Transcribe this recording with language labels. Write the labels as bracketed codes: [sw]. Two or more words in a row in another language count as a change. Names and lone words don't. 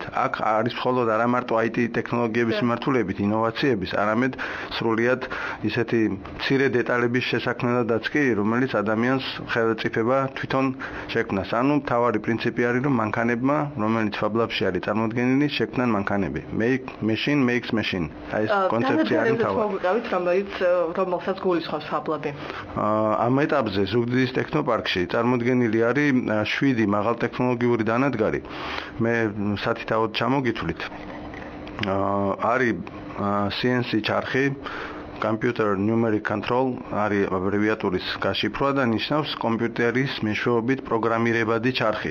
[ka] აქ არის მხოლოდ არა მარტო IT ტექნოლოგიების მიმართულებით, ინოვაციების, არამედ სრულიად ისეთი მცირე დეტალების შესაქმნელადაც კი, რომელიც ადამიანს ხელმწიფება თვითონ შექმნას. ანუ მთავარი პრინციპი არის, რომ მანქანებმა, რომელიც ფაბლებში არის წარმოდგენილი, შექმნან მანქანები. [en] Make machine makes machine. [ka] აი ეს კონცეფცია არის მთავარი. მოგვიყევით, რომელსაც გულისხმობს ფაბლები. ამ ეტაპზე ზუგდიდის ტექნოპარკში წარმოდგენილი არის 7 მაღალტექნოლოგიური დანადგარი. მე სათითაოდ ჩამოგითვლით. არის CNC ჩარხი, [en] Computer Numeric Control, [ka] არის აბრევიატურის გაშიფრვა და ნიშნავს კომპიუტერის მეშვეობით პროგრამირებადი ჩარხი.